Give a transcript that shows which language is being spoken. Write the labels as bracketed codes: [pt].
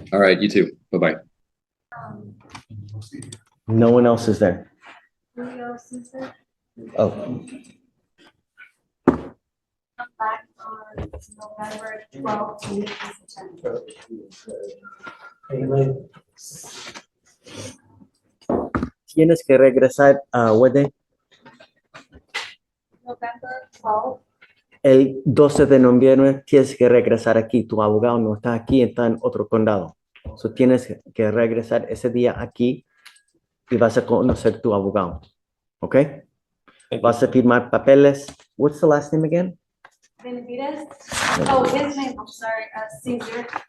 [en] All right, you too. Bye-bye. No one else is there. Julio Caesar, Oh, come back on November 12th to meet in September. [es] tienes que regresar a Wede [en] November 12th, [es] el 12 de noviembre. Tienes que regresar aquí. Tu abogado no está aquí, está en otro condado. So tienes que regresar ese día aquí y vas a conocer tu abogado. ¿Ok? Vas a firmar papeles. [en] What's the last name again? Benavides. Oh, his name, I'm sorry, Caesar.